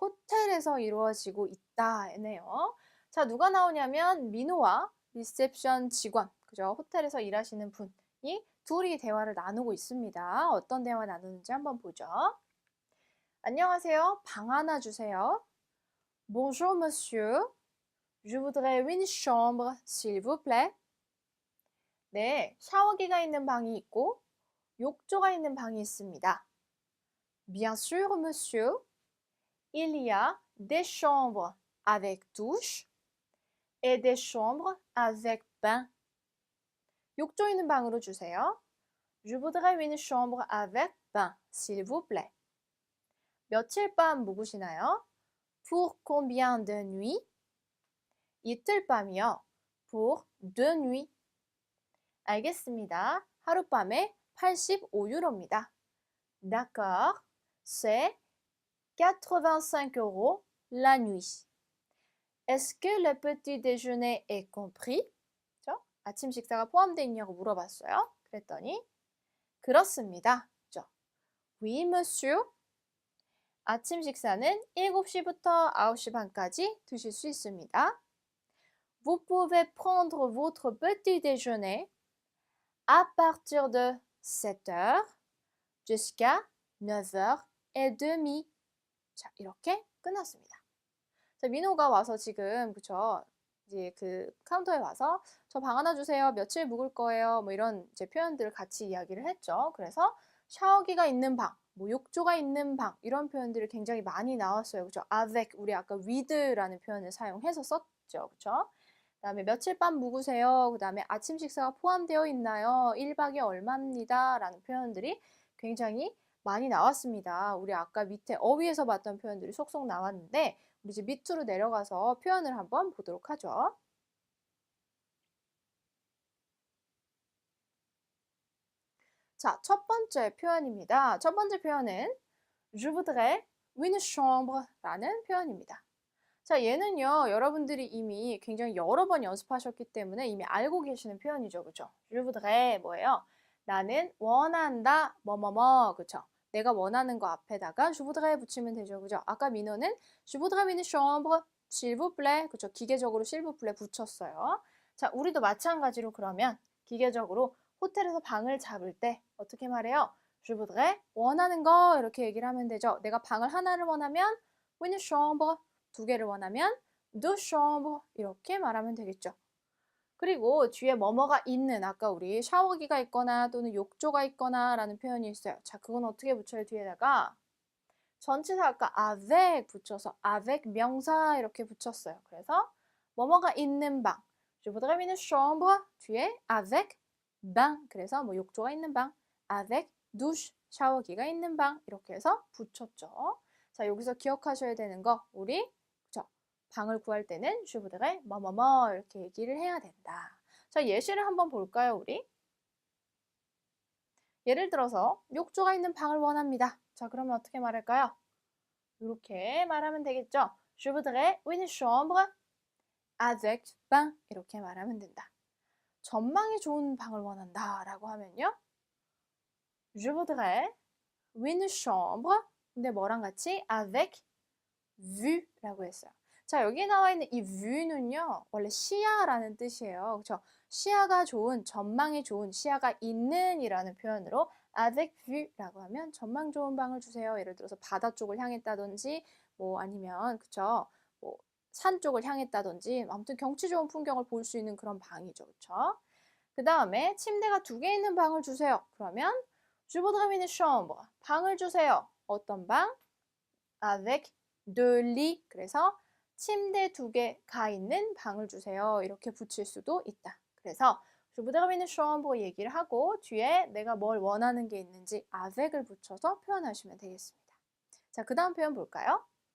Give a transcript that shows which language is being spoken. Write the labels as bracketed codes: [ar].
[ko] 호텔에서 이루어지고 있다네요. 자, 누가 나오냐면 민호와 리셉션 직원, 그죠? 호텔에서 일하시는 분이 둘이 대화를 나누고 있습니다. 어떤 대화 나누는지 한번 보죠. 안녕하세요. 방 하나 주세요. [fr] Bonjour, monsieur. Je voudrais une chambre, s'il vous plaît. [ko] 네, 샤워기가 있는 방이 있고 욕조가 있는 방이 있습니다. [fr] Bien sûr, monsieur, il y a des chambres avec douche et des chambres avec bain. [ko] 욕조 있는 방으로 주세요. [fr] Je voudrais une chambre avec bain, s'il vous plaît. [ko] 며칠 밤 묵으시나요? [fr] Pour combien de nuits? [ko] 이틀 밤이요. [fr] Pour 2 nuits. [ko] 알겠습니다. 하룻밤에 85유로입니다. [fr] D'accord, c'est 85 euros la nuit. Est-ce que le petit déjeuner est compris? [ko] 그렇죠? 아침 식사가 포함되어 있냐고 물어봤어요. 그랬더니 그렇습니다. 그렇죠? [fr] Oui, monsieur. [ko] 아침 식사는 7시부터 9시 반까지 드실 수 있습니다. [fr] Vous pouvez prendre votre petit déjeuner à partir de 7h jusqu'à 9h30. [ko] 자, 이렇게 끝났습니다. 자, 민호가 와서 지금 그쵸? 이제 그 카운터에 와서 저 방 하나 주세요. 며칠 묵을 거예요. 뭐 이런 이제 표현들을 같이 이야기를 했죠. 그래서 샤워기가 있는 방, 뭐 욕조가 있는 방 이런 표현들이 굉장히 많이 나왔어요. 그죠? avec 우리 아까 with라는 표현을 사용해서 썼죠. 그쵸? 그다음에 며칠 밤 묵으세요. 그다음에 아침 식사가 포함되어 있나요? 1박에 얼마입니다. 라는 표현들이 굉장히 많이 나왔습니다. 우리 아까 밑에 어휘에서 봤던 표현들이 속속 나왔는데 우리 이제 밑으로 내려가서 표현을 한번 보도록 하죠. 자, 첫 번째 표현입니다. 첫 번째 표현은 [fr] Je voudrais une chambre [ko] 라는 표현입니다. 자, 얘는요, 여러분들이 이미 굉장히 여러 번 연습하셨기 때문에 이미 알고 계시는 표현이죠. 그죠? Je voudrais 뭐예요? 나는 원한다, 뭐뭐뭐, 그쵸? 내가 원하는 거 앞에다가 je voudrais 붙이면 되죠. 그죠? 아까 민호는 [fr] je voudrais une chambre, s'il vous plaît, [ko] 그쵸? 기계적으로 s'il vous plaît 붙였어요. 자, 우리도 마찬가지로 그러면 기계적으로 호텔에서 방을 잡을 때 어떻게 말해요? je voudrais 원하는 거 이렇게 얘기를 하면 되죠. 내가 방을 하나를 원하면 une chambre, 2개를 원하면 deux chambres 이렇게 말하면 되겠죠. 그리고 뒤에 뭐뭐가 있는 아까 우리 샤워기가 있거나 또는 욕조가 있거나 라는 표현이 있어요. 자, 그건 어떻게 붙여요? 뒤에다가 전치사 아까 avec 붙여서 avec 명사 이렇게 붙였어요. 그래서 뭐뭐가 있는 방 [fr] Je voudrais une chambre [ko] 뒤에 avec bain 그래서 뭐 욕조가 있는 방 avec douche 샤워기가 있는 방 이렇게 해서 붙였죠. 자, 여기서 기억하셔야 되는 거 우리 방을 구할 때는 je voudrais 뭐뭐뭐 이렇게 얘기를 해야 된다. 자, 예시를 한번 볼까요, 우리? 예를 들어서 욕조가 있는 방을 원합니다. 자, 그러면 어떻게 말할까요? 이렇게 말하면 되겠죠. [fr] Je voudrais une chambre avec bain [ko] 이렇게 말하면 된다. 전망이 좋은 방을 원한다 라고 하면요. [fr] Je voudrais une chambre [ko] 근데 뭐랑 같이 avec vu라고 했어요. 자, 여기 나와 있는 이 view는요, 원래 시야라는 뜻이에요. 그렇죠? 시야가 좋은, 전망이 좋은, 시야가 있는 이라는 표현으로 avec view라고 하면 전망 좋은 방을 주세요. 예를 들어서 바다 쪽을 향했다든지, 뭐 아니면, 그쵸? 뭐 산 쪽을 향했다든지, 아무튼 경치 좋은 풍경을 볼 수 있는 그런 방이죠. 그쵸? 그 다음에 침대가 2개 있는 방을 주세요. 그러면 [fr] Je voudrais une chambre. [ko] 방을 주세요. 어떤 방? [fr] avec deux lits. [ko] 그래서 침대 2개가 있는 방을 주세요. 이렇게 붙일 수도 있다. 그래서 [fr] Je voudrais une chambre [ko] 얘기를 하고 뒤에 내가 뭘 원하는 게 있는지 avec을 붙여서 표현하시면 되겠습니다. 자, 그 다음 표현 볼까요?